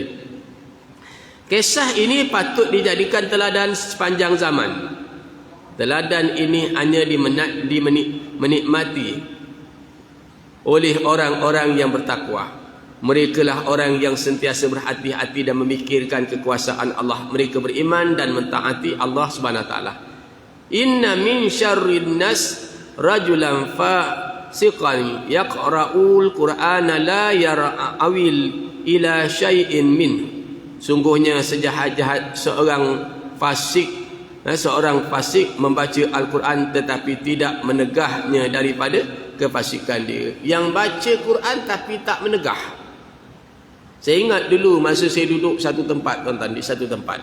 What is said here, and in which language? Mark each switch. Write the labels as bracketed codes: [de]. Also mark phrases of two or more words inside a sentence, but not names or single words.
[ms] Kisah ini patut dijadikan teladan sepanjang zaman. Teladan ini hanya dimenikmati oleh orang-orang yang bertakwa. Mereka lah orang yang sentiasa berhati-hati dan memikirkan kekuasaan Allah. Mereka beriman dan mentaati Allah [ar] سبحانه وتعالى. إن من شر الناس رجلا فاسقا يقرأ القرآن لا يرعوي إلى شيء من. [ms] Sungguhnya sejahat-jahat seorang fasik membaca Al-Quran tetapi tidak menegahnya daripada kefasikan dia. Yang baca Quran tapi tak menegah. Saya ingat dulu masa saya duduk satu tempat, tuan-tuan, di satu tempat.